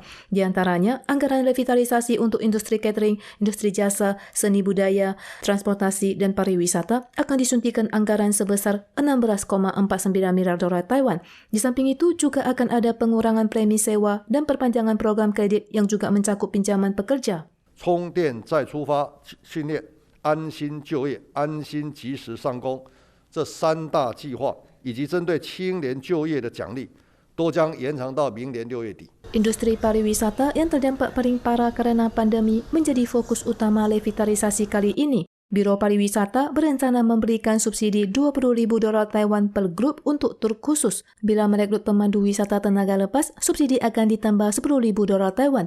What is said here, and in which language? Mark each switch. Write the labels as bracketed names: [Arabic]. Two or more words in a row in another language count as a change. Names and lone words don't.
[Indonesian] Di antaranya, anggaran revitalisasi untuk industri catering, industri jasa, seni budaya, transportasi, dan pariwisata akan disuntikan anggaran sebesar 16,49 miliar dolar Taiwan. Di samping itu juga akan ada pengurangan premi sewa dan perpanjangan program kredit yang juga mencakup pinjaman pekerja. [Chinese] 充电再出发训练、安心就业、安心及时上工这3大计划，以及针对青年就业的奖励，都将延长到明年6月底。 [Indonesian] Industri pariwisata yang terdampak paling parah karena pandemi menjadi fokus utama revitalisasi kali ini. Biro Pariwisata berencana memberikan subsidi 20.000 dolar Taiwan per grup untuk tur khusus. Bila merekrut pemandu wisata tenaga lepas, subsidi akan ditambah 10.000 dolar Taiwan.